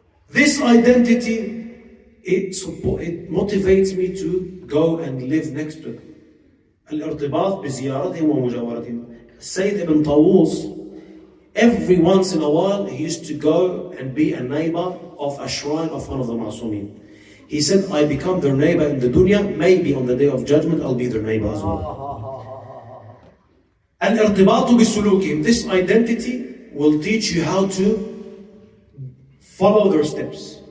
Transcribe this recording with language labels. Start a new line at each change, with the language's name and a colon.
English: This identity, it motivates me to go and live next to him.
Arabic: الارتباط بزيارتهم ومجاورتهم.
English: Sayyid ibn Tawus, every once in a while, he used to go and be a neighbor of a shrine of one of the Ma'sumin. He said, I become their neighbor in the dunya, maybe on the day of judgment I'll be their neighbor as well.
Arabic: Al-irtibatu bisulukim.
English: This identity will teach you how to follow their steps.